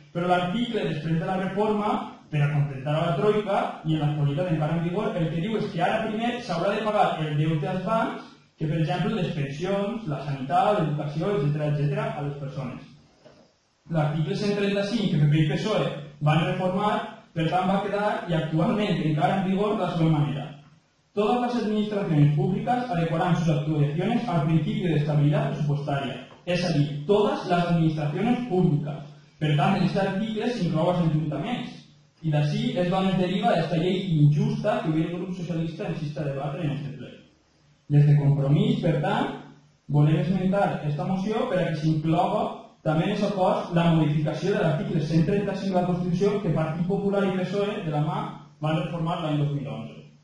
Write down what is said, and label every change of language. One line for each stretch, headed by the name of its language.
Catalan: Però l'article, després de la reforma, per a contentar a la troika i en l'actualitat encara en vigor, el que diu és que ara primer s'haurà de pagar el deute als bancs que, per exemple, les pensions, la sanitat, l'educació, etc., a les persones. L'article 135 que PP i PSOE van reformar, per tant, va quedar i actualment encara en vigor de la següent manera.
Spanish: Todas las administraciones públicas adecuarán sus actuaciones al principio de estabilidad presupuestaria. Es decir, todas las administraciones públicas.
Catalan: Per tant, en aquest article s'inclou els ajuntaments. I d'ací és d'on es deriva aquesta llei injusta que avui el grup socialista insiste a debatre en aquest ple. Des de Compromís, per tant, volem esmentar aquesta moció per a que s'incloga també en aquest acord la modificació de l'article 135 de la Constitució que Partit Popular i PSOE de la mà van reformar l'any 2011.